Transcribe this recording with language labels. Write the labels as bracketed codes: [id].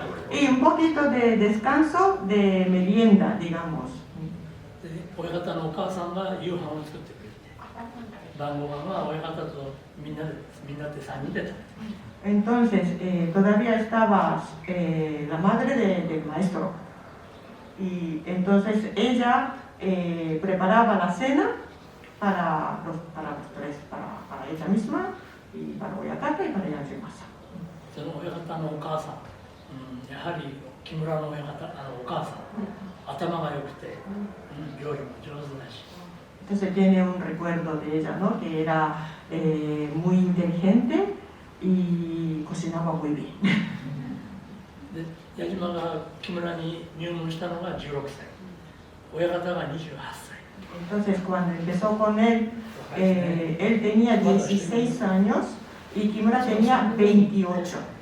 [es] Y un poquito de descanso de merienda, digamos. [ja] 親方のお母さんが夕飯を作ってくれて、晩ご飯は親方とみんなで3人で食べて。 [es] Entonces, todavía estaba la madre del maestro. Y entonces ella preparaba la cena para los 3, para ella misma, y para Oyataka y para Yajimasa. [ja] その親方のお母さん、やはり木村の親方、お母さん、頭が良くて、料理も上手だし。 [es] Entonces tiene un recuerdo de ella, ¿no? Que era muy inteligente y cocinaba muy bien. [ja] で、矢島が木村に入門したのが16歳、親方が28歳。 [es] Entonces cuando empezó con él, él tenía 16 años y Kimura tenía 28.